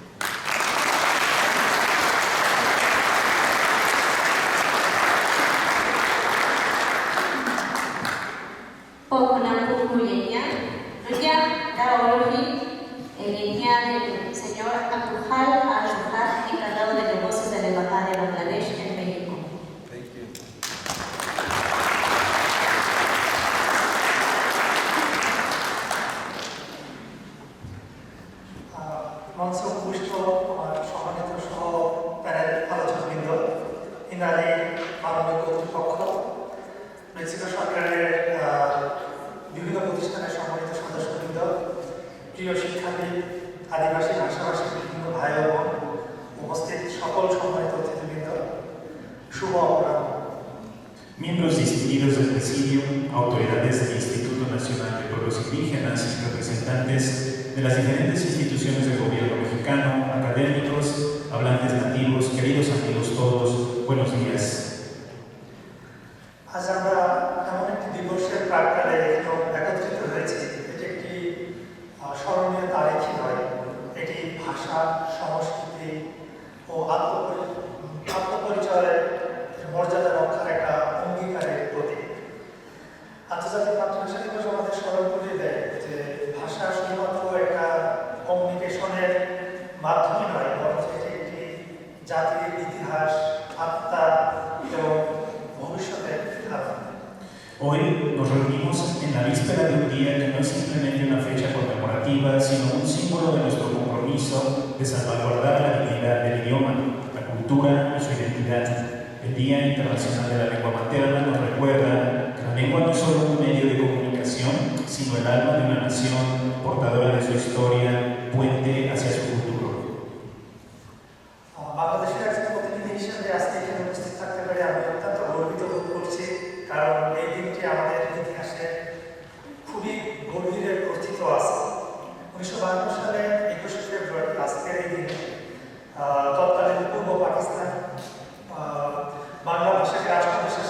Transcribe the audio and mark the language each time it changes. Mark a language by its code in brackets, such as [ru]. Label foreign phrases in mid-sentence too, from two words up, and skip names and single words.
[es] del señor Abdulhal Al-Shuhar, encargado de negocios de la Embajada de Bangladesh en México. [bn] মঞ্চে উপবিষ্ট আমার সম্মানিত সহ প্যানেল আলোচকবৃন্দ, ইনারি মাননীয় কর্তৃপক্ষ, মেক্সিকো সরকারের বিভিন্ন প্রতিষ্ঠানের সম্মানিত সদস্যবৃন্দ, প্রিয় শিক্ষাবিদ, আদিবাসী ভাষাভাষী বিভিন্ন ভাই ও বোন, উপস্থিত সকল সম্মানিত অতিথিবৃন্দ, শুভ অপরাহ্ন। [es] Miembros distinguidos del Presidium, autoridades del Instituto Nacional de Pueblos Indígenas y representantes de las diferentes instituciones del gobierno mexicano, académicos, hablantes nativos, queridos amigos todos, buenos días. [bn] আজ আমরা এমন একটি দিবসের প্রাক্কালে একত্রিত হয়েছি, এটি একটি স্মরণীয় তারিখই নয়, এটি ভাষা, সংস্কৃতি ও আত্মপরিচয়ের মর্যাদা রক্ষার একটা অঙ্গীকারের প্রতীক। আন্তর্জাতিক মাতৃভাষা দিবস আমাদের স্মরণ করিয়ে দেয় যে ভাষা শুধুমাত্র একটা কমিউনিকেশনের মাধ্যমে নয়, বরং এটি একটি জাতির ইতিহাস, আত্মা এবং ভবিষ্যতের ধারণা। [es] Hoy nos reunimos en la víspera de un día que no es simplemente una fecha conmemorativa, sino un símbolo de nuestro compromiso de salvaguardar la dignidad del idioma, la cultura y su identidad. El Día Internacional de la Lengua Materna nos recuerda que la lengua no es solo un medio de comunicación, sino el alma de una nación, portadora de su historia, puente hacia su futuro. [bn] বাংলাদেশের একজন প্রতিনিধি হিসেবে আজকে এখানে উপস্থিত থাকতে পেরে আমি অত্যন্ত গর্বিত বোধ করছি, কারণ এই দিনটি আমাদের ইতিহাসে খুবই গভীরে প্রথিত আছে। 1952 সালে 21শে ফেব্রুয়ারি আজকের এই দিনে তৎকালীন পূর্ব পাকিস্তান বাংলা ভাষাকে রাষ্ট্র